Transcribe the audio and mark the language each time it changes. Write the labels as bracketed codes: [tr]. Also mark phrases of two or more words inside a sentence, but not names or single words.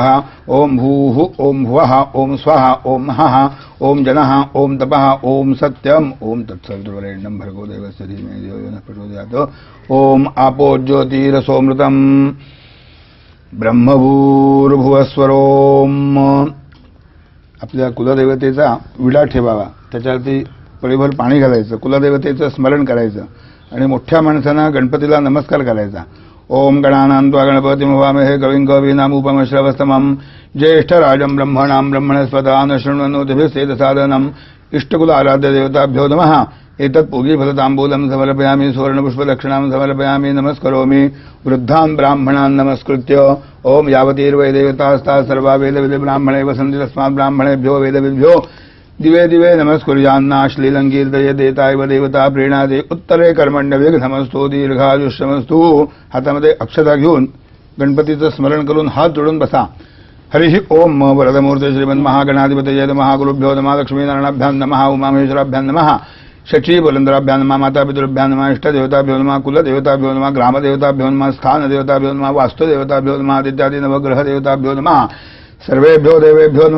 [sa] ओम भूः ओम भुवः ओम स्वाहा ओम महः ओम जनः ओम तपः ओम सत्यम ओम तत्सवितुर्वरेण्यं भर्गो देवस्य धीमहि धियो यो नः प्रचोदयात्. ओम आपो ज्योतिरसोमृतम् ब्रह्मभूर्भुवस्वरोम. [mr] आपल्या कुलदेवतेचा विडा ठेवावा. त्याच्यावरती पळीभर पाणी घालायचं. कुलदेवतेचं स्मरण करायचं आणि मोठ्या माणसांना गणपतीला नमस्कार करायचा. [sa] ओम गणानां त्वा गणपतिं हवामहे कविं कवीनामुपमश्रवस्तमं ज्येष्ठराजं ब्रह्मणां ब्रह्मणस्पदान शृण्वन्नोतिभिस्सेदसादनम्. इष्टकुल आराध्य देवताभ्यो नमः. एतत् पूगीफलताम्बूलं समर्पयामि, सुवर्णपुष्पदक्षिणां समर्पयामि, नमस्करोमि. वृद्धान् ब्राह्मणान् नमस्कृत्य ओम यावतीर्वै देवतास्ताः सर्वा वेदविदब्राह्मणे वसन्ति तस्मात् ब्राह्मणेभ्यो वेदविभ्यो दिवे दिवे नमस्कुर्यान्ना श्लीलंकीर्तये देतायव देवता प्रीणादे उत्तरे कर्मण्यविघ्नमस्तु दीर्घायुष्यमस्तु. [mr] हातामध्ये अक्षता घेऊन गणपतीचं स्मरण करून हात जोडून बसा. [sa] हरिः ओम वरदमूर्ते श्रीमन्महागणाधिपतये नमः. गुरुभ्यो नमः. लक्ष्मीनारायणाभ्यां नमः. उमामहेश्वराभ्यां नमः. शचीबुलंदराभ्यां नमः. मातापितृभ्यां नमः. इष्टदेवताभ्यो नमः. कुलदेवताभ्यो नमः. ग्रामदेवताभ्यो नमः. स्थानदेवताभ्यो नमः. वास्तुदेवताभ्यो नमः. इत्यादि नवग्रहदेवताभ्यो नमः. सर्वेभ्यो देवेभ्यो नमः.